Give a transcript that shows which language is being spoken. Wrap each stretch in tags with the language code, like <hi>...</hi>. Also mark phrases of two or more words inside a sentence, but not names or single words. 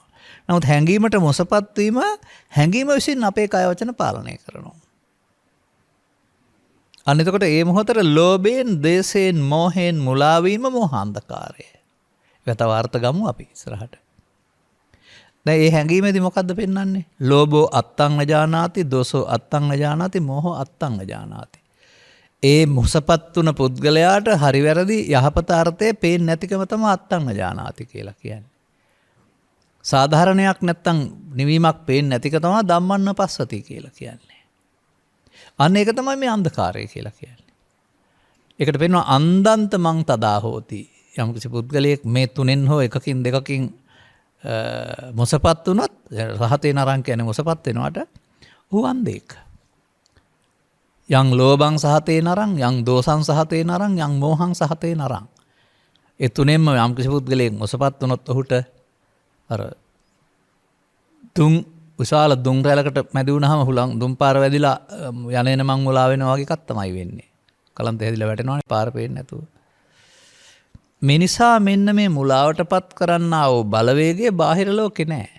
<si>නමුත් හැඟීමට මොසපත් වීම හැඟීම විසින් අපේ කය වචන පාලනය කරනවා. අන්න එතකොට ඒ මොහොතට ලෝභයෙන්, ද්වේෂයෙන්, මෝහයෙන් මුලා වීම මෝහාන්ධකාරය. ඒක තව අර්ථ ගමු අපි ඉස්සරහට. දැන් මේ හැඟීමේදී මොකද්ද පෙන්වන්නේ?</si> <pi>ලෝභෝ අත්තං නජානාති, දෝසෝ අත්තං නජානාති, මෝහෝ අත්තං නජානාති.</pi> <si>ඒ මොසපත් තුන පුද්ගලයාට හරි වැරදි යහපත අර්ථය පේන්නේ නැතිකම තමයි</si> <pi>අත්තං නජානාති</pi> <si>කියලා කියන්නේ. සාධාරණයක් නැත්තම් නිවීමක් පේන්නේ නැතික තමයි</si> <pi>ධම්මන්න පස්සති</pi> <si>කියලා කියන්නේ. අන්න ඒක තමයි මේ අන්ධකාරය කියලා කියන්නේ. ඒකට පෙන්වනවා</si> <pi>අන්දන්ත මං තදා හෝති.</pi> <si>යම් කිසි පුද්ගලයෙක් මේ තුනෙන් හෝ එකකින් දෙකකින් මොසපත් වුණොත්</si> <pi>රහතේ නරං</pi> <si>කියන්නේ මොසපත් වෙනවට ඌ අන්ධෙක්.</si> <pi>යං ලෝභං සහතේ නරං, යං දෝසං සහතේ නරං, යං මෝහං සහතේ නරං.</pi> <si>ඒ තුනෙන්ම යම් කිසි පුද්ගලයෙක් මොසපත් වුණොත් ඔහුට අර විශාල දුම් රැලකට මැදි වුණාම හුලං දුම් පාර වැදිලා යන මං මුලා වෙනවා වගේ එකක් තමයි වෙන්නේ. කලන්ත හැදිලා වැටෙනවානේ පාර පේන්නේ නැතුව. මේ නිසා මෙන්න මේ මුලාවටපත් කරන්නා වූ බලවේගය බාහිර ලෝකේ නැහැ.</si>